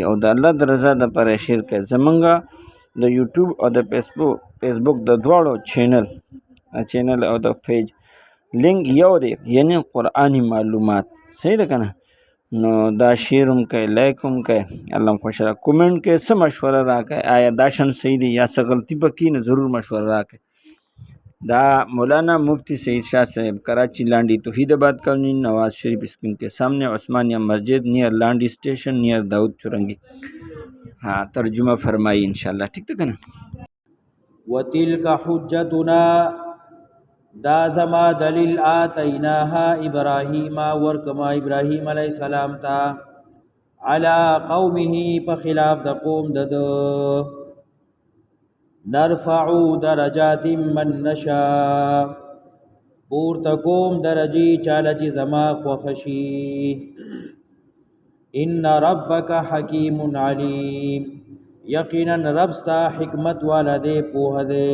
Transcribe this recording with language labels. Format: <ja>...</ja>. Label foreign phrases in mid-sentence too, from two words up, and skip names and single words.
<ps>او د الله د رضا لپاره شیر کې زمونږ د یوټیوب او د فیسبوک د دواړو چینل او د پیج لینک یو دی، یعنی قرآنی معلومات. صحیح ده کنه؟ نو دا شیر هم کوي، لایک هم کوي، الله خوشاله. کومنټ کې څه مشوره راکړئ، آیا دا شن صحیح دی یا څه غلطي پکې نه، ضرور مشوره راکړئ.</ps> <ur>دا مولانا مفتی سعید شاہ صاحب کراچی لانڈی توحید آباد کالونی نواز شریف اسکیم کے سامنے عثمانیہ مسجد نیئر لانڈی اسٹیشن نیئر داؤد چورنگی. ہاں ترجمہ فرمائی انشاءاللہ. ٹھیک تھا نا؟</ur> <ar>وتلک حجتنا</ar> <ps>دا زما دلیل</ps> <ar>آتیناها ابراہیم</ar> <ps>ورکما ابراہیم</ps> <ar>علیہ السلام</ar> <ps>تا</ps> <ar>علی قومه</ar> <ps>په خلاف د قوم دد.</ps> <ar>نرفعو درجات من نشاء،</ar> <ps>پورته کوم درجی چاله چې زما خوښشي.</ps> <ar>ان ربک حکیم علیم،</ar> <ps>یقینا رب ستا حکمت والا دے، پوه دے.</ps>